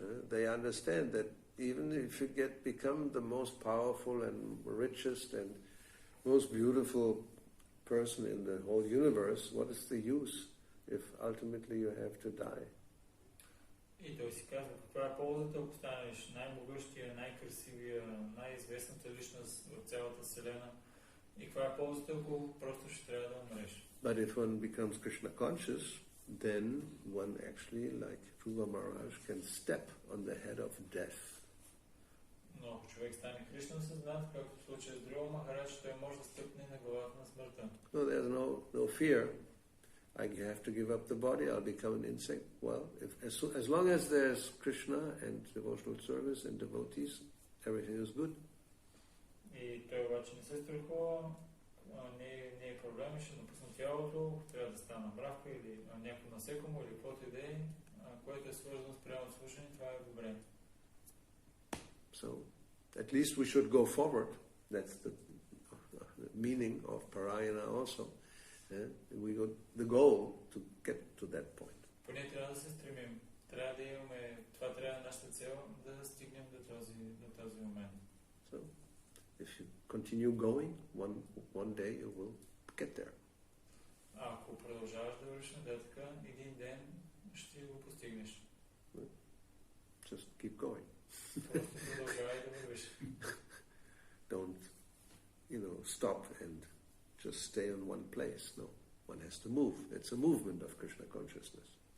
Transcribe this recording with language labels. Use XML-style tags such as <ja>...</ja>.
<en>They understand that even if you become the most powerful and richest and most beautiful person in the whole universe, what is the use if ultimately you have to die?</en> <bg>И той си казва, каква е ползата, ако станеш най-могъщия, най-красивия, най-известната личност в цялата Вселена? И каква е ползата, ако просто ще трябва да умреш?</bg> <en>But if one becomes Krishna conscious, then one actually, like Dhruva Maharaj, can step on the head of death.</en> <bg>Но ако човек стане Кришна съзнат, както в случая с Dhruva Maharaj, той може да стъпне на главата на смъртта.</bg> <en>No, there's no fear. I have to give up the body, I'll become an insect. Well, as long as there's Krishna and devotional service and devotees, everything is good.</en> <bg>И той обаче не се страхува, не е проблем, ще напусна тялото, трябва да стана мравка или някакво насекомо или каквото и да е, което е свързано с правилно слушане, това е добре.</bg> <en>So, at least we should go forward. That's the meaning of Parayana also. We got the goal to get to that point.</en> <bg>Поне трябва да се стремим. Трябва да имаме, това трябва да нашата цел, да стигнем до този момент.</bg> <en>So, if you continue going, one day you will get there.</en> <bg>Ако продължаваш да вървиш нататък, един ден ще го постигнеш.</bg> <en>Just keep going.</en> <bg>Просто продължавай да вървиш.</bg> <en>Don't, stop and just stay in one place. No, one has to move. It's a movement of Krishna consciousness.</en>